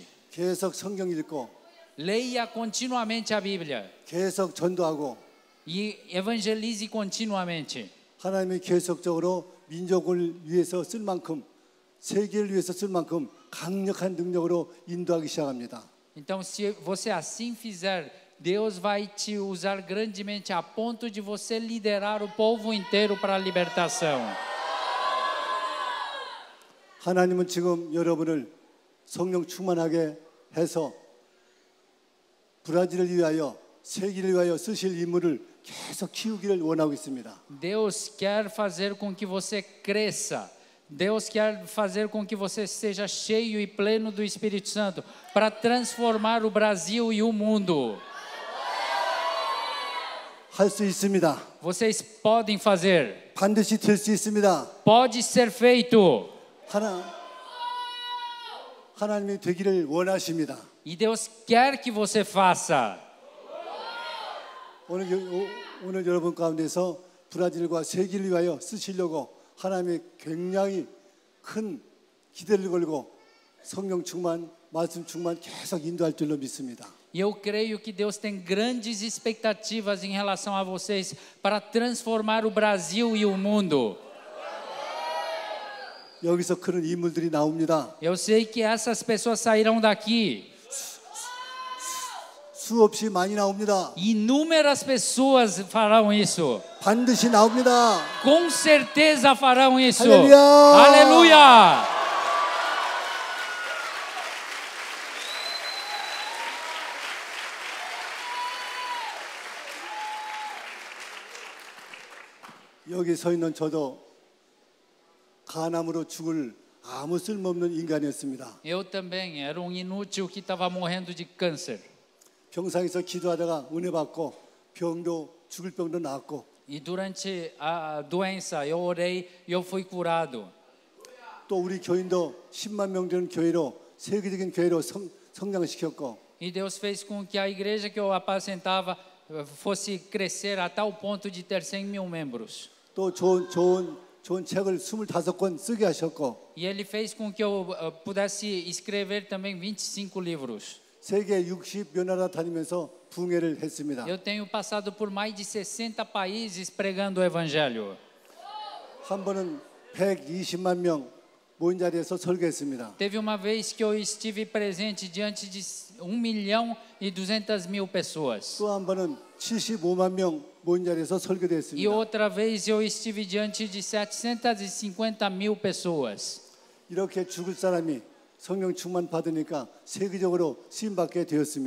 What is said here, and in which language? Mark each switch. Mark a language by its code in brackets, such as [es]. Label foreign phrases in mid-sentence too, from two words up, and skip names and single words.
[ko] 계속 성경 읽고 [pt] Leia continuamente a Bíblia [ko] 계속 전도하고 [pt] e evangelize continuamente. [ko] 하나님이 계속적으로 민족을 위해서 쓸 만큼 세계를 위해서 쓸 만큼 강력한 능력으로 인도하기 시작합니다. [pt] Então, se você assim fizer, Deus vai te usar grandemente a ponto de você liderar o povo inteiro para a libertação. [ko] 하나님은 지금 여러분을 성령 충만하게 해서 브라질을 위하여 세계를 위하여 쓰실 인물을 계속 키우기를 원하고 있습니다. [pt] Deus quer fazer com que você cresça. Deus quer fazer com que você seja cheio e pleno do Espírito Santo para transformar o Brasil e o mundo. [ko] 할 수 있습니다. [pt] Vocês podem fazer. [ko] 반드시 될 수 있습니다. [pt] Pode ser feito. [ko] 하나님이 되기를 원하십니다. [pt] E Deus quer que você faça. [ko] 오늘 여러분 가운데서 브라질과 세계를 위하여 쓰시려고 하나님이 굉장히 큰 기대를 걸고 성령 충만, 말씀 충만 계속 인도할 줄로 믿습니다. [pt] E eu creio que Deus tem grandes expectativas em relação a vocês para transformar o Brasil e o mundo. [ko] 여기서 그런 인물들이 나옵니다. [pt] Eu sei que essas pessoas sairão daqui. [ko] 수없이 많이 나옵니다. [pt] Inúmeras pessoas farão isso. [ko] 반드시 나옵니다. [pt] Com certeza farão isso. [ko] 할렐루야! [pt] Aleluia! [ko] 여기 서 있는 저도 간암으로 죽을 아무 쓸모없는 인간이었습니다. [pt] Eu também era um inútil que estava morrendo de câncer. [ko] 병상에서 기도하다가 은혜 받고 병도 죽을 병도 나았고 [pt] E durante a doença eu orei e eu fui curado. [ko] 또 우리 교인도 10만 명 되는 교회로 세계적인 교회로 성장시켰고 [pt] E Deus fez com que a igreja que eu apacentava fosse crescer a tal ponto de ter 100.000 membros. [ko] 또 좋은 책을 25권 쓰게 하셨고 [pt] E Ele fez com que eu pudesse escrever também 25 livros. [ko] 세계 60여 나라 다니면서 붕해를 했습니다. [pt] Eu tenho passado por mais de 60 países pregando o Evangelho. [ko] 한 번은 120만 명 모인 자리에서 설교했습니다. [pt] Teve uma vez que eu estive presente diante de 1.200.000 pessoas. [ko] 또 한 번은 75만 명 모인 자리에서 [pt] E [ko] 설교했습니다. [pt] outra vez eu estive diante de 750.000 pessoas. [ko] 이렇게 죽을 사람이 성령 충만 받으니까 세계적으로 쓰임받게 되었습니다.